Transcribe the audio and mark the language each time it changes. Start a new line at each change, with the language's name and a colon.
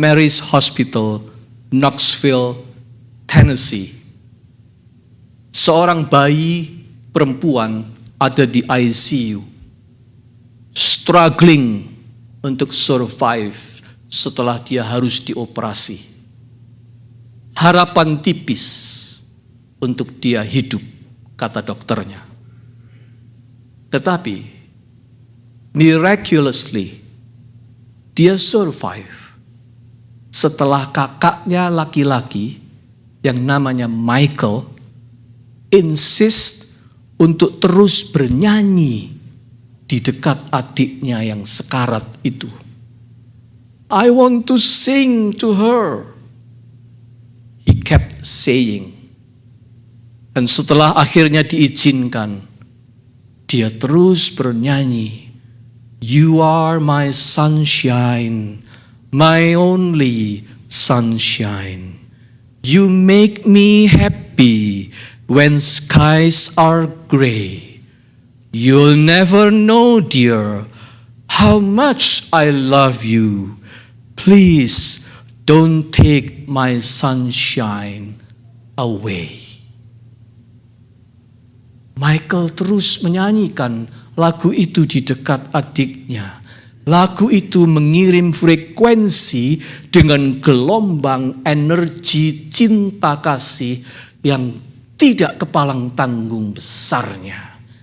English: Mary's Hospital, Knoxville, Tennessee.
Indonesian: Seorang bayi perempuan ada di ICU, struggling untuk survive setelah dia harus dioperasi. Harapan tipis untuk dia hidup, kata dokternya. Tetapi miraculously, dia survive setelah kakaknya laki-laki yang namanya Michael insist untuk terus bernyanyi di dekat adiknya yang sekarat itu.
English: I want to sing to her. He kept saying.
Indonesian: Dan setelah akhirnya diizinkan, dia terus bernyanyi.
English: You are my sunshine, my only sunshine. You make me happy when skies are gray. You'll never know, dear, how much I love you. Please don't take my sunshine away.
Indonesian: Michael terus menyanyikan lagu itu di dekat adiknya. Lagu itu mengirim frekuensi dengan gelombang energi cinta kasih yang tidak kepalang tanggung besarnya.